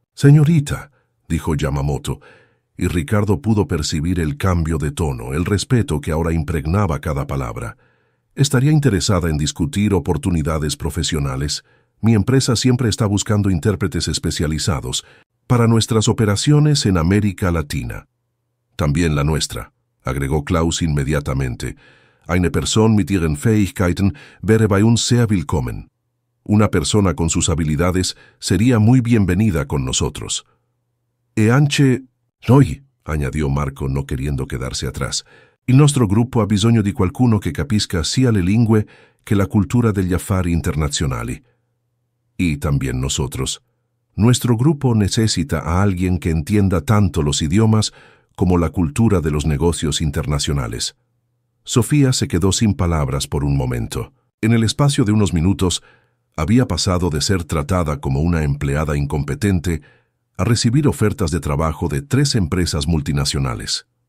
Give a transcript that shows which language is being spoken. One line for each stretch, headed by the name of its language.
Spanish: «Señorita», dijo Yamamoto, y Ricardo pudo percibir el cambio de tono, el respeto que ahora impregnaba cada palabra. «¿Estaría interesada en discutir oportunidades profesionales? Mi empresa siempre está buscando intérpretes especializados para nuestras operaciones en América Latina». «También la nuestra», agregó Klaus inmediatamente.
German: «Eine Person mit ihren Fähigkeiten wäre bei uns sehr willkommen».
Spanish: Una persona con sus habilidades sería muy bienvenida con nosotros.
Italian: E anche noi,
Spanish: añadió Marco, no queriendo quedarse atrás.
Italian: Il nostro gruppo ha bisogno di qualcuno che capisca sia le lingue che la cultura degli affari internazionali.
Spanish: Y también nosotros. Nuestro grupo necesita a alguien que entienda tanto los idiomas como la cultura de los negocios internacionales. Sofía se quedó sin palabras por un momento. En el espacio de unos minutos, había pasado de ser tratada como una empleada incompetente a recibir ofertas de trabajo de 3 empresas multinacionales.